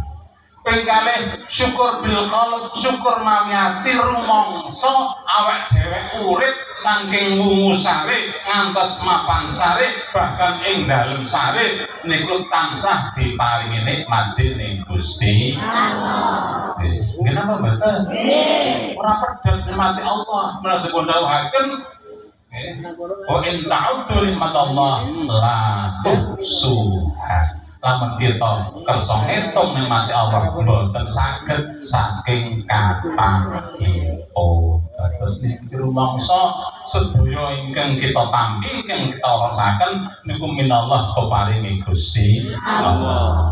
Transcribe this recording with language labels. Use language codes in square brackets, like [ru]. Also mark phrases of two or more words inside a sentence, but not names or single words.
[jv] Ping kalih [ar] شكر بالقلب, [jv] syukur mawi ati rumangsa awak dhewek urip saking wungu sare ngantos mapan sare bahkan ing dalem sare niku tansah diparingi nikmat dening Gusti Allah. Kenapa mboten? Ora pedhot nikmati Allah menawi dipun dawuhaken [ar] وإن تعدوا نعمة الله لا تحصوها. [jv] Lamun kita kersa ngitung nikmati Allah mboten saged saking kathahipun. Terus niki rumangsa sedaya ingkang kita tampi ingkang kita rasaken niku minallah peparingi Gusti Allah.